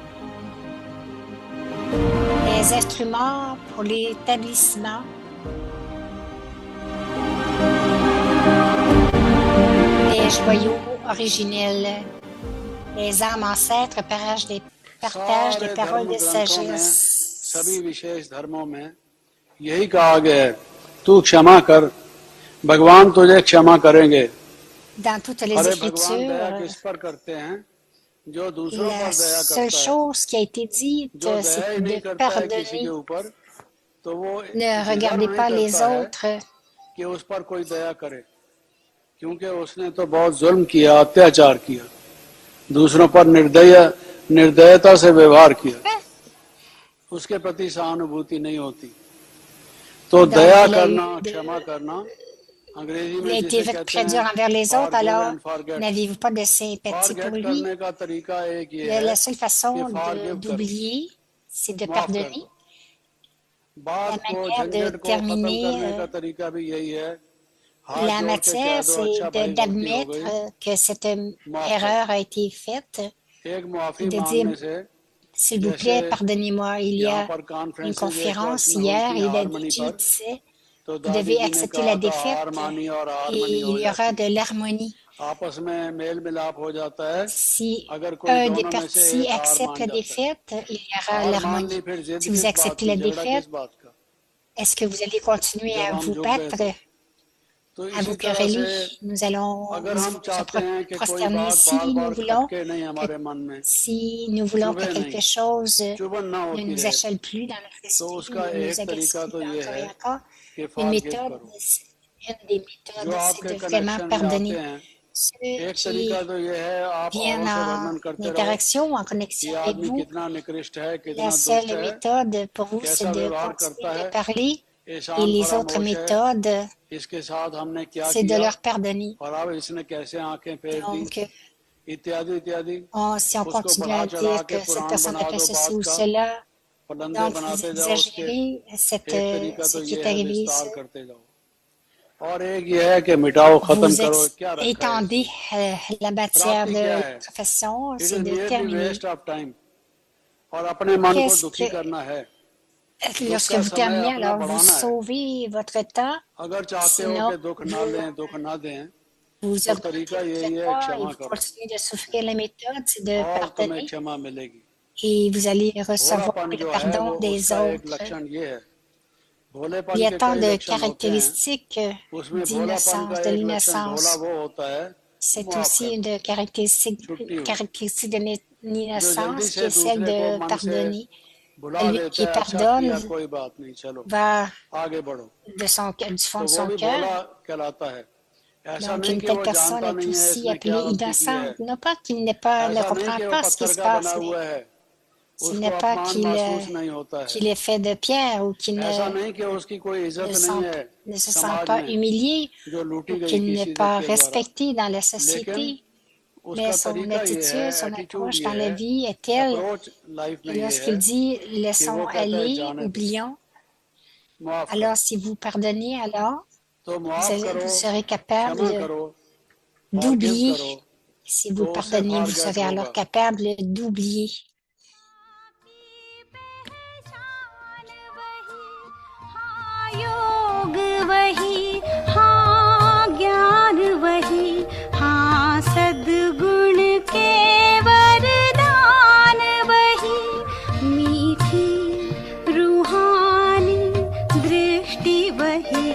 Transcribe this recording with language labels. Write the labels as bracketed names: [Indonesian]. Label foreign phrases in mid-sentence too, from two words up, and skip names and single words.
[French] Les instruments pour l'établissement. Les joyaux originels. Les âmes ancêtres partagent des paroles de sagesse. [Hindi] सभी विशेष धर्मों में यही कहा गया है, तू क्षमा कर, भगवान तुझे क्षमा करेंगे। [French] Dans toutes les [Hindi] अरे भगवान दया [French] Écritures, [Hindi] किस पर करते हैं? जो दूसरों [French] la [Hindi] पर दया [French] seule [Hindi] करता है। [French] chose qui a été dite, [Hindi] जो दया ही [French] c'est [Hindi] नहीं [French] de [Hindi] करता है किसी के [French] pardonner. [Hindi] ऊपर, तो वो [French] Ne regardez [Hindi] डिजर्व नहीं [French] pas les [Hindi] करता है [French] autres. [Hindi] कि उस पर कोई दया करे, क्योंकि उसने तो बहुत जुल्म किया, अत्याचार किया, दूसरों पर निर्दयता से व्यवहार किया, उसके प्रति सहानुभूति नहीं होती। तो दया करना, क्षमा करना, अंग्रेजी [French] Il [Hindi] में [French] a été [Hindi] जिसे कहते [French] très dur [Hindi] हैं [French] envers les autres, [English] forgive [French] alors [English] and forget। [French] n'avez-vous pas de sympathie pour [Hindi] फॉरगेट [French] lui? [Hindi] करने का तरीका एक ये है [French] La seule [Hindi] कि [French] façon [Hindi] फॉरगिव करो, [French] d'oublier, c'est de [Hindi] माफ कर [French] pardonner. [Hindi] दो। [French] La [Hindi] बात को, [French] manière de [Hindi] झंझट को खत्म करने का [French] terminer [Hindi] तरीका भी यही है, हाथ [French] la [Hindi] जोड़ के कह [French] matière, [Hindi] दो, [French] c'est [Hindi] अच्छा भाई गलती हो [French] d'admettre [Hindi] गई, [French] que cette [Hindi] माफ कर [French] erreur [Hindi] दो। [French] a été faite [Hindi] एक [French] et [Hindi] माफी [French] de dire, [Hindi] मांगने से, [French] s'il vous [Hindi] जैसे [French] plaît, pardonnez-moi. Il y [Hindi] यहाँ [French] a [Hindi] पर [French] une [Hindi] कॉन्फ्रेंसेज एक बार [French] conférence [Hindi] हुई [French] hier [Hindi] थी [French] et la [Hindi] हारमनी [French] DJ [Hindi] पर, [French] disait, [Hindi] तो [French] vous [Hindi] दादी [French] devez [Hindi] जी ने [French] accepter [Hindi] कहा [French] la [Hindi] था [French] défaite [Hindi] हार मानी और [French] et [Hindi] हारमनी हो [French] il y aura [Hindi] जाती, [French] de l'harmonie. [Hindi] आपस में मेल मिलाप हो जाता है [French] Si [Hindi] अगर कोई [French] un des [Hindi] दोनों में से [French] partis [Hindi] एक हार [French] accepte [Hindi] मान [French] la [Hindi] जाता है। [French] défaite, il y aura [Hindi] हार मान ली, [French] l'harmonie. [Hindi] फिर जिद [French] Si vous [Hindi] किस बात [French] acceptez [Hindi] की, [French] la [Hindi] झगड़ा [French] défaite, [Hindi] किस बात का, [French] est-ce que vous allez continuer [Hindi] जब [French] à [Hindi] हम [French] vous [Hindi] झुक गए [French] battre, [Hindi] तो [French] à [Hindi] इसी [French] vous [Hindi] तरह से [French] quereller? Nous allons [Hindi] अगर हम [French] se [Hindi] चाहते हैं कि कोई [French] prosterner [Hindi] बात [French] si [Hindi] बार [French] nous [Hindi] बार [French] voulons [Hindi] खटके नहीं [French] que, [Hindi] हमारे मन में, [French] si nous voulons que [Hindi] चुभे नहीं, [French] quelque chose [Hindi] चुभन ना [French] ne [Hindi] होती [French] nous [Hindi] रहे, [French] achale plus dans notre [Hindi] तो [French] esprit, [Hindi] उसका [French] ne nous [Hindi] एक [French] agace [Hindi] तरीका [French] plus [Hindi] तो ये [French] encore [Hindi] है [French] et encore, [Hindi] कि [French] une [Hindi] फॉरगिव [French] méthode, [Hindi] करो। [French] une des [Hindi] जो [French] méthodes, c'est [Hindi] आपके [French] de vraiment [Hindi] कनेक्शन में आते [French] pardonner. [Hindi] हैं, [French] Ceux [Hindi] एक तरीका [French] qui [Hindi] तो ये है आप [French] viennent [Hindi] औरों से [French] en [Hindi] वर्णन करते रहो [French] interaction ou en [Hindi] कि [French] connexion [Hindi] ये [French] avec [Hindi] आदमी [French] vous. [Hindi] कितना निकृष्ट है, [French] La [Hindi] कितना दुष्ट [French] seule [Hindi] है, [French] méthode pour vous, c'est [Hindi] कैसा [French] de [Hindi] व्यवहार [French] continuer [Hindi] करता [French] de [Hindi] है, [French] parler. Et [Hindi] एहसान [French] les autres [Hindi] फरामोश है, [French] méthodes, [Hindi] इसके साथ हमने क्या [French] c'est de [Hindi] किया [French] leur pardonner. [Hindi] और अब इसने कैसे आंखें फेर दी, [French] Donc, [Hindi] इत्यादि इत्यादि। [French] si on [Hindi] उसको [French] continue [Hindi] बढ़ा [French] à [Hindi] चढ़ा [French] dire [Hindi] के [French] que cette [Hindi] पुराण [French] personne a [Hindi] बना [French] fait [Hindi] दो [French] ceci [Hindi] बात [French] ou [Hindi] का, [French] cela, [Hindi] पलंदे [French] donc vous [Hindi] बनाते जाओ उसके, [French] exagérez [Hindi] एक तरीका [French] ce [Hindi] तो [French] qui [Hindi] ये [French] est [Hindi] है [French] arrivé. [Hindi] विस्तार करते जाओ, और एक ये है कि मिटाओ, खत्म [French] Vous [Hindi] करो, क्या रखा है [French] étendez [Hindi] इसमें। [French] la matière [Hindi] प्राप्ति क्या [French] de [Hindi] है? [French] votre façon, [English] इट [French] c'est [English] इज [French] de [English] मियरली [French] terminer. [English] waste of time, [Hindi] और अपने मन को [French] Qu'est-ce [Hindi] दुखी [French] que, [Hindi] करना है, दुख [French] lorsque [Hindi] का [French] vous [Hindi] समय [French] terminez, [Hindi] अपना [French] alors vous [Hindi] बढ़ाना है। [French] sauvez votre temps, [Hindi] अगर चाहते हो [French] sinon [Hindi] कि दुख ना [French] vous [Hindi] लें, दुख ना दें, [French] vous [Hindi] तो [French] augmentez [Hindi] तरीका [French] votre [Hindi] यही है, [French] foi et [Hindi] क्षमा [French] vous [Hindi] करो [French] continuez de souffrir, la méthode, c'est de [Hindi] और तुम्हें [French] pardonner [Hindi] क्षमा मिलेगी। [French] et vous allez recevoir [Hindi] भोलापन [French] le [Hindi] जो है [French] pardon [Hindi] वो [French] des [Hindi] उसका एक [French] autres. [Hindi] लक्षण ये है, [French] Il [Hindi] भोलेपन [French] y a [Hindi] के [French] tant [Hindi] कई [French] de [Hindi] लक्षण होते हैं, [French] caractéristiques [Hindi] उसमें भोलापन का [French] d'innocence, de [Hindi] एक लक्षण भोला [French] l'innocence. [Hindi] वो होता है, [French] C'est [Hindi] माफ [French] aussi [Hindi] करना, [French] une [Hindi] छुट्टी हुई, [French] caractéristique de [Hindi] जो जल्दी [French] l'innocence qui [Hindi] से [French] est celle [Hindi] दूसरे को [French] de [Hindi] मन से [French] pardonner. [Hindi] भुला [French] Celui [Hindi] देता [French] qui [Hindi] है, अच्छा [French] pardonne [Hindi] किया कोई बात नहीं, चलो [French] va [Hindi] आगे बढ़ो, [French] du fond [Hindi] तो [French] de [Hindi] वो [French] son [Hindi] भी [French] cœur. [Hindi] भोला कहलाता है। ऐसा [French] Donc, [Hindi] नहीं [French] une [Hindi] कि [French] telle [Hindi] वो [French] personne [Hindi] जानता [French] est [Hindi] नहीं है [French] aussi [Hindi] इसने [French] appelée [Hindi] क्या गलती की है, [French] innocente. Non pas qu'il ne [Hindi] ऐसा नहीं [French] comprend [Hindi] कि वो [French] pas ce qui [Hindi] पत्थर [French] se [Hindi] का बना [French] passe, mais [Hindi] हुआ है, [French] ce [Hindi] उसको [French] n'est pas [Hindi] अपमान महसूस नहीं होता है, [French] qu'il est fait de pierre ou qu'il [Hindi] ऐसा नहीं कि उसकी कोई इज्जत नहीं है [French] ne se sent [Hindi] समाज [French] pas [Hindi] में [French] humilié [Hindi] जो [French] ou [Hindi] लूटी गई [French] qu'il n'est [Hindi] किसी [French] pas [Hindi] के द्वारा, [French] respecté dans la [Hindi] लेकिन [French] société. Mais [Hindi] उसका [French] son [Hindi] तरीका ये है, [French] attitude, son [Hindi] एटीट्यूड [French] approche [Hindi] ये [French] dans la [Hindi] है, [French] vie est telle [English] approach life [French] que [Hindi] में ये [French] lorsqu'il [Hindi] है [French] dit [Hindi] कि वो [French] laissons [Hindi] कहता है [French] aller, [Hindi] जाने दो, [French] oublions, [Hindi] माफ [French] alors [Hindi] करो, [French] si vous pardonnez, alors [Hindi] तो माफ करो, [French] vous serez [Hindi] क्षमा [French] capable [Hindi] करो, फॉरगिव [French] d'oublier. [Hindi] करो, [French] Si [Hindi] तो [French] vous [Hindi] उसे [French] pardonnez, vous [Hindi] फॉरगेट [French] serez alors [Hindi] होगा। [French] capable d'oublier. [Hindi] योग वही, हाँ ज्ञान वही, हाँ सद्गुण के वरदान वही, मीठी रूहानी दृष्टि वही,